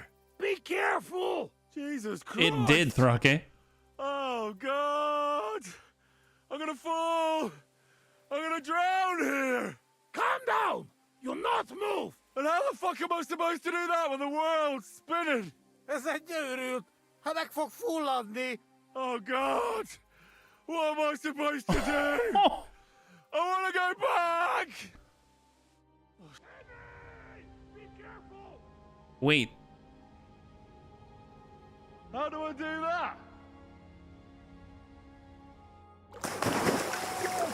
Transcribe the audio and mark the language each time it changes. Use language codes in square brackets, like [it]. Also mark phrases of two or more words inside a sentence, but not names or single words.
[en] Be careful! Jesus Christ. It did, Thrake. Oh, God. I'm gonna fall. I'm gonna drown here. Calm down. You'll not move. And how the fuck am I supposed to do that when the world's spinning? [hu] Ez egy gyűrűt. Ha meg fog fulladni. [en] Oh, God. What am I supposed to do? I want to go back. Be careful. Wait. How do I do that?